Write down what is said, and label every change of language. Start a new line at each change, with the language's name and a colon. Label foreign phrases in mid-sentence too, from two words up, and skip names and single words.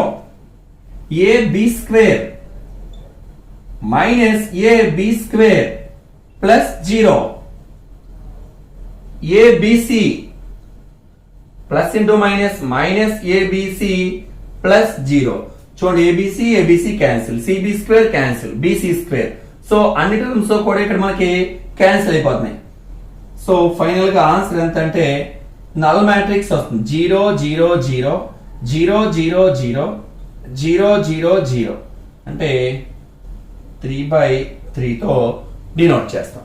English: AB square minus AB square plus 0. ABC plus into minus minus ABC plus 0. చూడండి ABC cancel, CB square cancel, BC square.
Telugu: సో అన్ని టర్మ్స్ కూడా ఇక్కడ మనకి క్యాన్సిల్ అయిపోతున్నాయి. సో ఫైనల్ గా ఆన్సర్ ఎంత అంటే
English: null matrix
Telugu: వస్తుంది 0 0 0 0 0 0 0 0 0 అంటే 3/3 తో డినోట్ చేస్తాం.